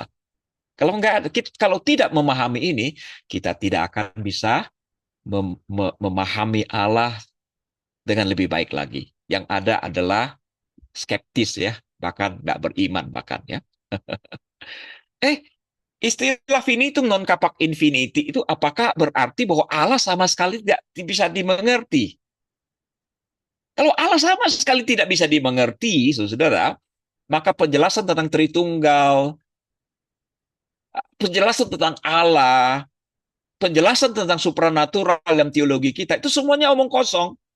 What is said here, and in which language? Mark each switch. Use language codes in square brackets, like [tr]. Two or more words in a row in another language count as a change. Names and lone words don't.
[id] Kalau tidak memahami ini, kita tidak akan bisa memahami Allah dengan lebih baik lagi. Yang ada adalah skeptis ya, bahkan nggak beriman bahkan ya. Eh, istilah [la] finitum non capac infinity [id] itu apakah berarti bahwa Allah sama sekali tidak bisa dimengerti? Kalau Allah sama sekali tidak bisa dimengerti, saudara, maka penjelasan tentang Tritunggal, penjelasan tentang Allah, penjelasan tentang supranatural dalam teologi kita, itu semuanya omong kosong.